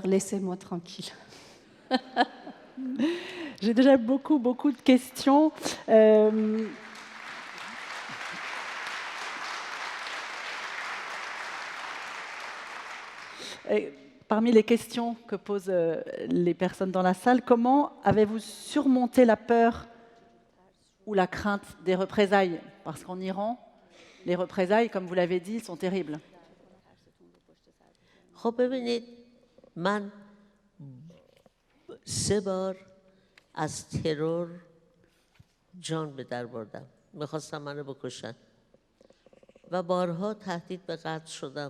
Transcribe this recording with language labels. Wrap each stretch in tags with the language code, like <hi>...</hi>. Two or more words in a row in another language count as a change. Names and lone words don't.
<fr>Laissez-moi tranquille. J'ai déjà beaucoup de questions. Parmi les questions que posent les personnes dans la salle, comment avez-vous surmonté la peur ou la crainte des représailles? Parce qu'en Iran, les représailles, comme vous l'avez dit, sont terribles.</fr> <fa>خب ببینید من 3 بار از ترور جان به در بردم. میخواستم منو بکشن و بارها تهدید به قتل شدم.</fa>